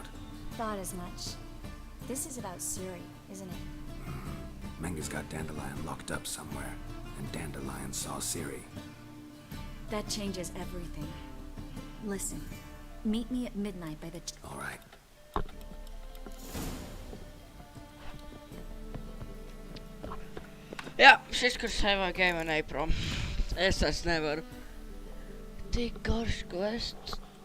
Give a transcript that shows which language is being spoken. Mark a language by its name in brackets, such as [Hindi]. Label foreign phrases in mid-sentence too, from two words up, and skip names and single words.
[English] Thought as much. This is about Ciri, isn't it? Menge's got Dandelion locked up somewhere, and Dandelion saw Ciri. That changes everything. Listen, meet me at midnight by the... All right. [Latvian] Jā, šis, kurš savā game neprom. Es nevaru. Tik garš quests.